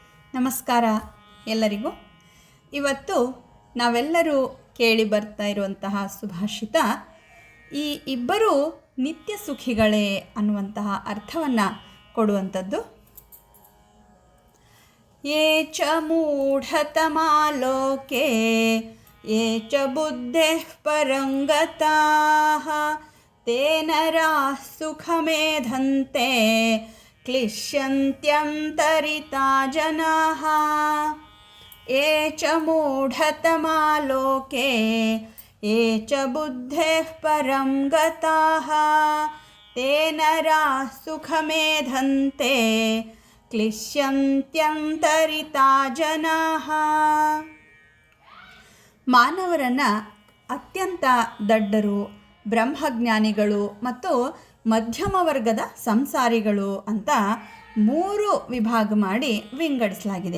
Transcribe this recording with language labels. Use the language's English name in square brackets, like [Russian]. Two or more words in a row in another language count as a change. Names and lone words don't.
[Kannada] ನಮಸ್ಕಾರ ಎಲ್ಲರಿಗೂ. ಇವತ್ತು ನಾವೆಲ್ಲರೂ ಕೇಳಿ ಬರ್ತಾ ಇರುವಂತಹ ಸುಭಾಷಿತ ಈ ಇಬ್ಬರೂ ನಿತ್ಯ ಸುಖಿಗಳೇ ಅನ್ನುವಂತಹ ಅರ್ಥವನ್ನು ಕೊಡುವಂಥದ್ದು. [Sanskrit] ಯೇ ಚ ಮೂಢತಮಾ ಲೋಕೆ ಯೇ ಚ ಬುದ್ಧೇಃ ಪರಂಗತಾಃ ತೇ ನರಾಃ ಸುಖಮೇಧಂತೆ ಕ್ಲಿಶ್ಯಂತ್ಯಂತರಿತಾ ಜನಾಃ. ಯೇ ಚ ಮೂಢತಮಾ ಲೋಕೆ ಯೇ ಚ ಬುದ್ಧೇಃ ಪರಂ ಗತಾಃ ತೇ ನರಾಃ ಸುಖಮೇಧಂತೆ ಕ್ಲಿಶ್ಯಂತ್ಯಂತರಿತಾ ಜನಾಃ. [Kannada] ಮಾನವರನ್ನು ಅತ್ಯಂತ ದಡ್ಡರು, ಬ್ರಹ್ಮಜ್ಞಾನಿಗಳು ಮತ್ತು ಮಧ್ಯಮ ವರ್ಗದ ಸಂಸಾರಿಗಳು ಅಂತ 3 ವಿಭಾಗ ಮಾಡಿ ವಿಂಗಡಿಸಲಾಗಿದೆ.